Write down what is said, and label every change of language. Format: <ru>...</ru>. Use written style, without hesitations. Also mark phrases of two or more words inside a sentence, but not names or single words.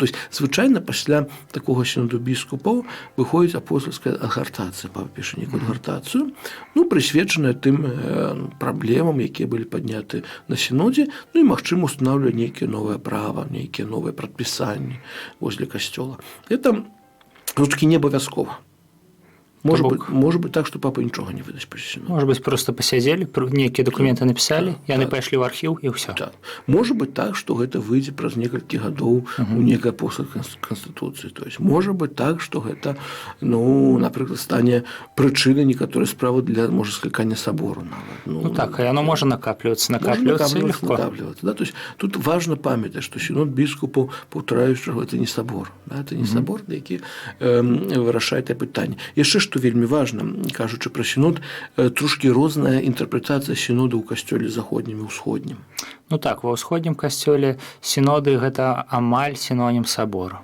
<ru>То есть</ru> <be>звычайна пасля такога сіноду біскупаў выходзіць апостальская адгартацыя, папа піша нейкую адгартацыю, прысвечаная тым праблемам, якія былі падняты на сінодзе, і магчыма устанаўлівае нейкія новыя права, нейкія новыя прадпісанні для касцёла. Это трошкі не абавязкова.</be> <ru>Может быть так,</ru> <be>што папа нічога не выдасць па сіноду.</be> <ru>Может быть,</ru> <be>просто пасядзелі, нейкія дакументы напісалі, яны пайшлі ў архіў і ўсё.</be> <ru>Может быть так,</ru> <be>што гэта выйдзе праз некалькі гадоў у нейкай апостальскай канстытуцыі.</be> <ru>То есть может быть так,</ru> <be>што гэта, напрыклад, стане прычынай некаторай справы для, можа, склікання сабору нават. Так, яно можа накаплівацца і легко. Да?</be> <ru>То есть</ru> <be>тут важна памятаць, што сінод біскупаў, паўтараю, што гэта не сабор. Да? Это не сабор, які вырашае тае пытанне. Яшчэ што вельмі важна, кажучы пра сінод, трошкі розная інтэрпрэтацыя сінода ў касцёле заходнім і ўсходнім. Так, ва ўсходнім касцёле сіноды гэта амаль сінонім сабору.</be>